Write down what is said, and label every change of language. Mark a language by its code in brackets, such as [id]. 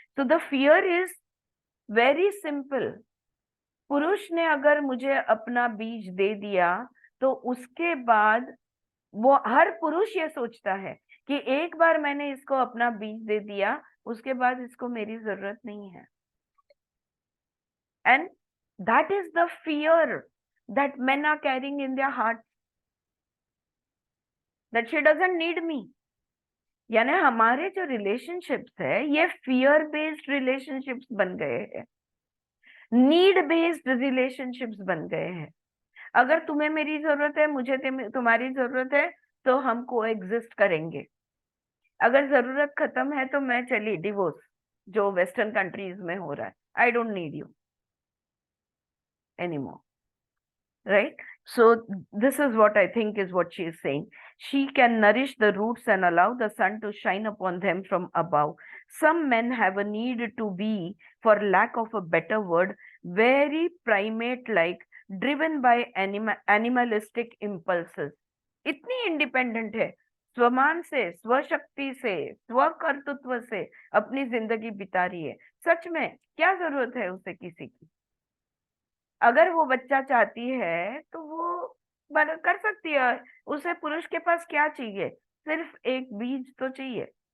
[hi] तो [en] The fear is very simple. [hi] पुरुष ने अगर मुझे अपना बीज दे दिया तो उसके बाद वो, हर पुरुष ये सोचता है कि एक बार मैंने इसको अपना बीज दे दिया, उसके बाद इसको मेरी जरूरत नहीं है। [en] And that is the fear that men are carrying in their heart, that she doesn't need me. [hi] यानी हमारे जो रिलेशनशिप्स है ये फियर बेस्ड रिलेशनशिप्स बन गए हैं, नीड बेस्ड रिलेशनशिप्स बन गए हैं। अगर तुम्हें मेरी जरूरत है, मुझे तुम्हारी जरूरत है, तो हम को एग्जिस्ट करेंगे। अगर जरूरत खत्म है तो मैं चली डिवोर्स, जो वेस्टर्न कंट्रीज में हो रहा है, [en] I don't need you anymore, right? So this is what I think is what she is saying. She can nourish the roots and allow the sun to shine upon them from above. Some men have a need to be, for lack of a better word, very primate like, driven by animalistic impulses. [hi] इतनी independent है, स्वमान से, स्वशक्ति से, स्वकर्तृत्व से अपनी जिंदगी बिता रही है। सच में क्या जरूरत है उसे किसी की? अगर वो बच्चा चाहती है तो वो कर सकती है। उसे पुरुष के पास क्या चाहिए? सिर्फ एक बीज तो चाहिए।